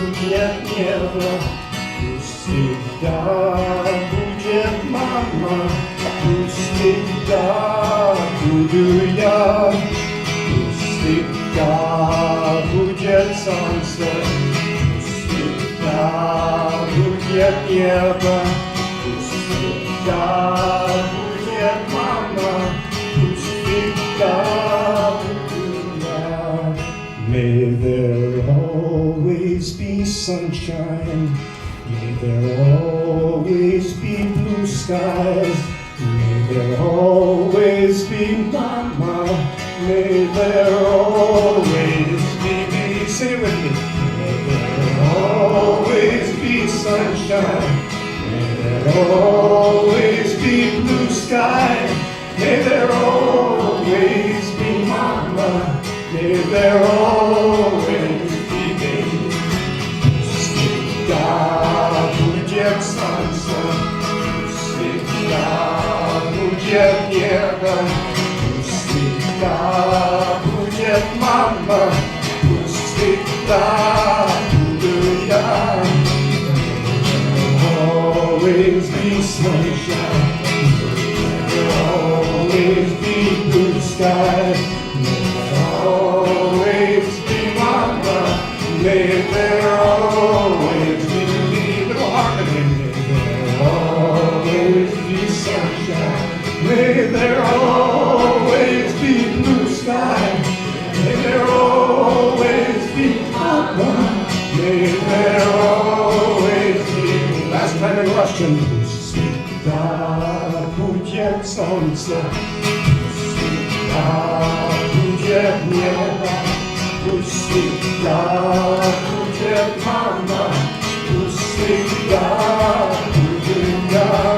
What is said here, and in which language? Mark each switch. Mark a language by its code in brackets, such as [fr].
[ru] Будет небо, пусть всегда будет мама, пусть всегда буду я, пусть всегда будет солнце, пусть всегда будет небо, пусть всегда будет мама, пусть всегда буду я. [en] May there always be sunshine, may there always be blue skies, may there always be mama, may there always be me, sing it with me. May there always be sunshine, may there always be blue skies, may there always be mama, may there always be me. [ru] Всегда будет солнце, всегда будет небо, всегда будет мама, пусть всегда буду я. [en] Always be sunshine, always be blue skies, always be mama, may there always be little harmony, may there always be sunshine, may there always be blue sky, may there always be mama, may there always be. Last time in Russian. [ru] Всегда будет солнце, всегда будет небо, пусть всегда будет мама, пусть всегда буду я.